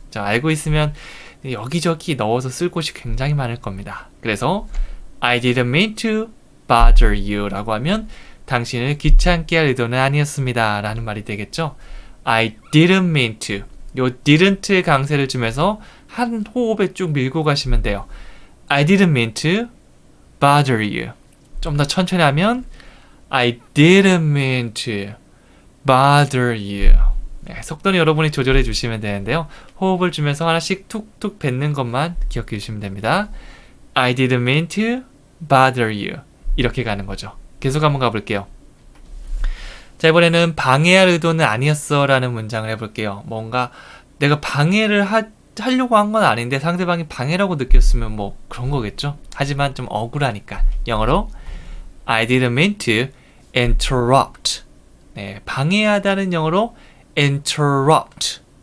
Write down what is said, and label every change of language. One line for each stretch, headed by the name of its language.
Korean: 자, 알고 있으면 여기저기 넣어서 쓸 곳이 굉장히 많을 겁니다. 그래서
English: I didn't mean to bother you
Korean: 라고 하면 당신을 귀찮게 할 의도는 아니었습니다 라는 말이 되겠죠.
English: I didn't mean to.
Korean: 요 didn't 강세를 주면서 한 호흡에 쭉 밀고 가시면 돼요.
English: I didn't mean to bother you.
Korean: 좀 더 천천히 하면
English: I didn't mean to bother you.
Korean: 네, 속도는 여러분이 조절해 주시면 되는데요. 호흡을 주면서 하나씩 툭툭 뱉는 것만 기억해 주시면 됩니다.
English: I didn't mean to bother you.
Korean: 이렇게 가는 거죠. 계속 한번 가볼게요. 자, 이번에는 방해할 의도는 아니었어 라는 문장을 해볼게요. 뭔가 내가 방해를 하려고 한 건 아닌데 상대방이 방해라고 느꼈으면 뭐 그런 거겠죠. 하지만 좀 억울하니까 영어로
English: I didn't mean to interrupt.
Korean: 네, 방해하다는 영어로 interrupt.